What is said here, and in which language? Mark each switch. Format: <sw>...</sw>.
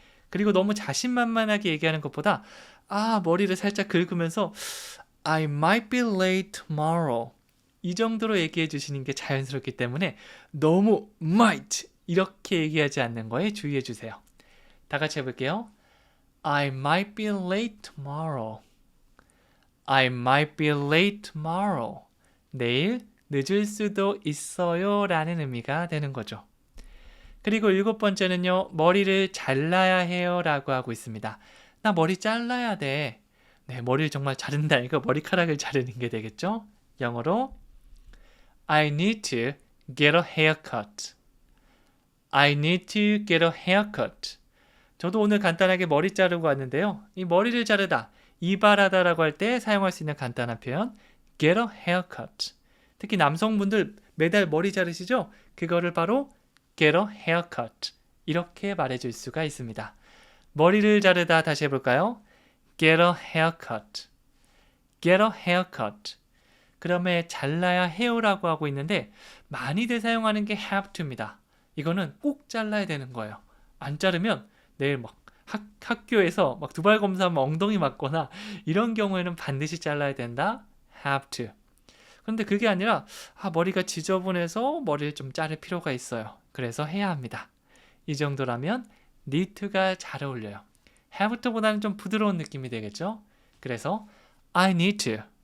<ko>그리고 너무 자신만만하게 얘기하는 것보다 머리를 살짝 긁으면서</ko> <en>I might be late tomorrow</en> <ko>이 정도로 얘기해 주시는 게 자연스럽기 때문에 너무 might 이렇게 얘기하지 않는 거에 주의해 주세요. 다 같이 해볼게요.</ko> <en>I might be late tomorrow. I might be late tomorrow.</en> <ko>내일 늦을 수도 있어요 라는 의미가 되는 거죠. 그리고 7번째는요. 머리를 잘라야 해요 라고 하고 있습니다. 나 머리 잘라야 돼. 네, 머리를 정말 자른다. 이거 머리카락을 자르는 게 되겠죠? 영어로</ko> <en>I need to get a haircut. I need to get a haircut.</en> <ko>저도 오늘 간단하게 머리 자르고 왔는데요. 이 머리를 자르다, 이발하다라고 할 때 사용할 수 있는 간단한 표현</ko> <en>get a haircut.</en> <ko>특히 남성분들 매달 머리 자르시죠? 그거를 바로</ko> <en>get a haircut</en> <ko>이렇게 말해줄 수가 있습니다. 머리를 자르다 다시 해볼까요?</ko> <en>get a haircut. get a haircut.</en> <ko>그러면 잘라야 해요라고 하고 있는데 많이들 사용하는 게 have to입니다. 이거는 꼭 잘라야 되는 거예요. 안 자르면 내일 학교에서 두발 검사하면 엉덩이 맞거나 이런 경우에는 반드시 잘라야 된다.</ko> <en>have to.</en> <ko>그런데 그게 아니라 머리가 지저분해서 머리를 좀 자를 필요가 있어요. 그래서 해야 합니다. 이 정도라면 need to가 잘 어울려요. have to보다는 좀 부드러운 느낌이 되겠죠? 그래서</ko> <en>I need to.</en>